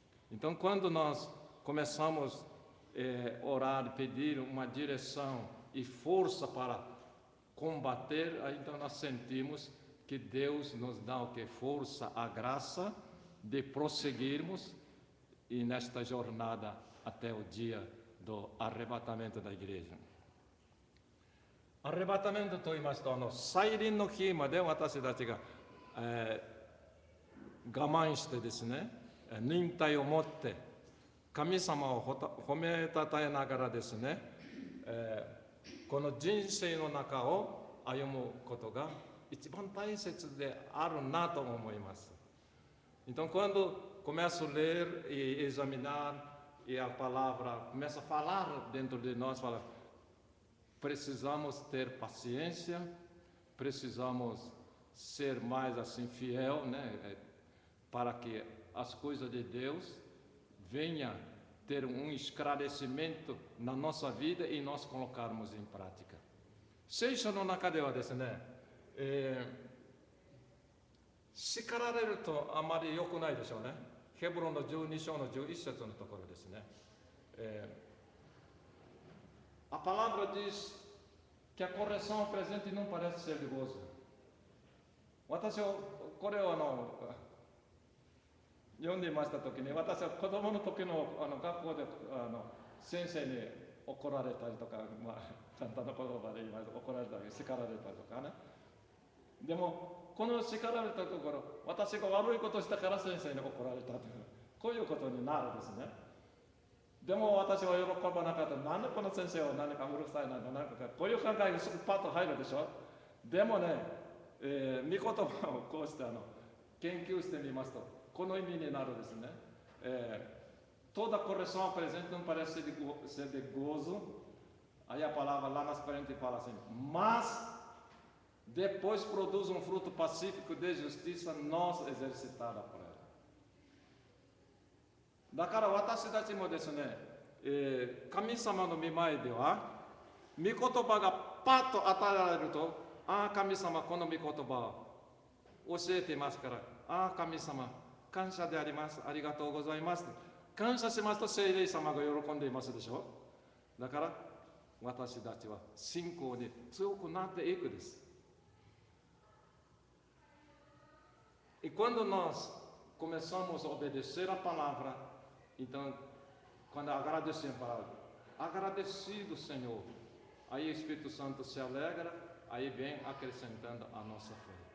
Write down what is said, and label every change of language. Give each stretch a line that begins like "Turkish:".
Portuguese: Então, quando nós começamos a orar, pedir uma direção e força para combater, então nós sentimos que Deus nos dá o que? Força, a graça de prosseguirmos e nesta jornada até o dia do arrebatamento da igreja.
Japanese: アレバタメントと言いますと、再臨の日まで私たちが、我慢してですね、忍耐を持って神様を褒めたたえながらですね、この人生の中を歩むことが一番大切であるなと思います。
Portuguese: Então, quando começo a ler e examinar e a palavra começa a falar dentro de nós, fala, precisamos ter paciência, precisamos ser mais assim fiel, né, para que as coisas de Deus venham ter um esclarecimento na nossa vida e nós colocarmos em prática.
Japanese: 聖書の中ではですね、叱られるとあまり良くないでしょうね。ヘブロンの12章の11節のところですね。
Portuguese: A palavra diz que a correção presente não parece ser de gozo.
Japanese: 私はこれを読んでいましたときに、私は子供の時の学校で先生に怒られたりとか、簡単な言葉で言いますと怒られたり叱られたりとかね。でもこの叱られたところ、私が悪いことしたから先生に怒られたというこういうことになるんですね。でも私は喜ばなかった。なんでこの先生は何かうるさいなのなんかこういう考えがすぐパッと入るでしょ。でもね、御言葉をこうして研究してみますとこの意味になるんですね。
Portuguese: Toda correção presente não parece ser de gozo. Aí a palavra lá na frente fala assim, mas depois produz fruto pacífico de justiça nós exercitada por ela.
Japanese: だから私たちもですね、神様の御前では、御言葉がパッと与えられると、ああ、神様、この御言葉を教えていますから、ああ、神様、感謝であります。ありがとうございます。感謝しますと、聖霊様が喜んでいますでしょ。だから、私たちは信仰に強くなっていくです。
Portuguese: E quando nós começamos a obedecer a palavra, então, quando agradecemos a palavra, agradecido, Senhor, aí o Espírito Santo se alegra, aí vem acrescentando a nossa fé.